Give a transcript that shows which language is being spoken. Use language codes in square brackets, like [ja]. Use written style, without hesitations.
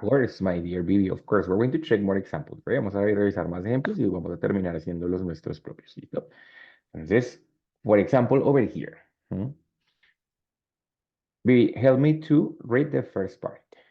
[en] course, my dear Vivi, of course. We're going to check more examples. [es] ¿Vale? Vamos a revisar más ejemplos y vamos a terminar haciendo los nuestros propios. ¿Listo? Entonces, [en] for example, over here. Vivi, help me to read the first part.